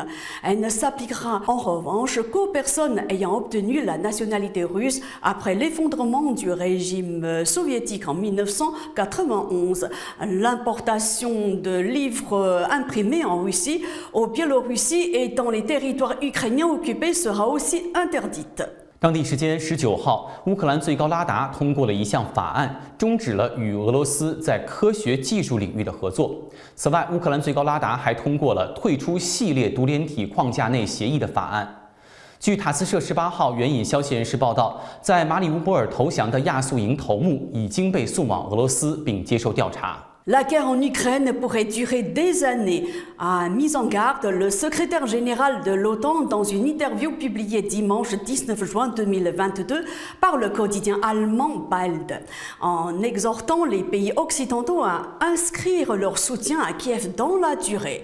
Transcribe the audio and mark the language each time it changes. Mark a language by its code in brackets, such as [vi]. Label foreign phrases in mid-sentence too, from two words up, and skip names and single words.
[fr] Elle ne s'appliquera en revanche qu'aux personnes ayant obtenu la nationalité russe après l'effondrement du régime soviétique en 1991. L'importation de livres imprimés en Russie, au Biélorussie et dans les territoires ukrainiens occupés sera aussi interdite. [zh] 当地时间19号，乌克兰最高拉达通过了一项法案，终止了与俄罗斯在科学技术领域的合作。此外，乌克兰最高拉达还通过了退出系列独联体框架内协议的法案。据塔斯社18号援引消息人士报道，在马里乌波尔投降的亚速营头目已经被送往俄罗斯并接受调查。 [fr] La guerre en Ukraine pourrait durer des années, a mis en garde le secrétaire général de l'OTAN dans une interview publiée dimanche 19 juin 2022 par le quotidien allemand Bild, en exhortant les pays occidentaux à inscrire leur soutien à Kiev dans la durée.